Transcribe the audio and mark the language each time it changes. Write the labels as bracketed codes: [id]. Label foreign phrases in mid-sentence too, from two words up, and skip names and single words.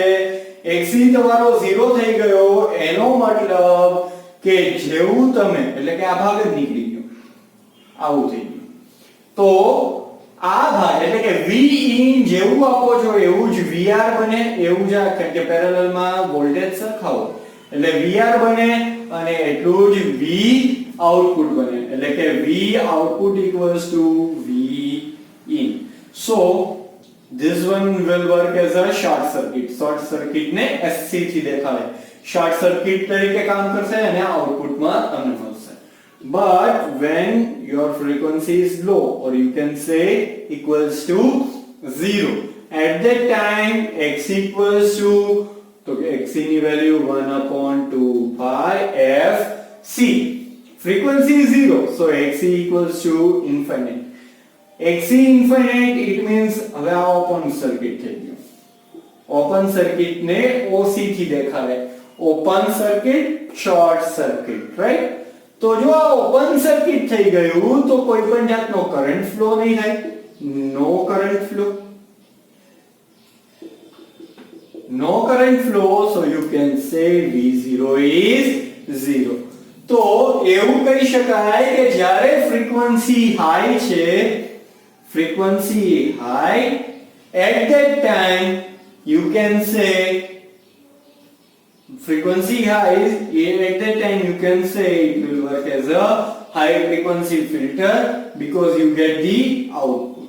[gu] xc તમારો 0 થઈ ગયો એનો મતલબ કે જેવું તમે, એટલે કે આ ભાગ જ નીકળી ગયો, આવું થઈ ગયું. તો આ ભાગ એટલે કે v in જેવું આપો છો એવું જ vr બને, એવું જ આ કે પેરેલલમાં વોલ્ટેજ સરખાવો એટલે vr બને અને એટલું જ v આઉટપુટ બને, એટલે કે [en] v output equals to v in. So this one will work as a short circuit. Short circuit [gu] ને SC થી દેખાડે, [en] short circuit [gu] તરીકે કામ કરશે અને આઉટપુટમાં તમને મળશે. [en] But when your frequency is low, or you can say equals to 0, at that time x equals to, [gu] તો x ની વેલ્યુ [en] 1 upon 2 pi f c. Frequency is 0, so x equals to infinite. xc infinite, it means [gu] હવે આ [en] open circuit [gu] થઈ ગયું. [en] open circuit [gu] ને OC થી દેખાડે, [en] open circuit, short circuit, right? [gu] તો જો આ [en] open circuit [gu] થઈ ગયું તો કોઈ પણ જાતનો [en] current flow [gu] નહીં થાય, [en] no current flow, no current flow, so you can say v0 is 0. [gu] તો એવું કહી શકાય કે જ્યારે [en] frequency high [gu] છે, [en] frequency high, at that time you can say frequency high, at that time you can say it will work as a high frequency filter because you get the output.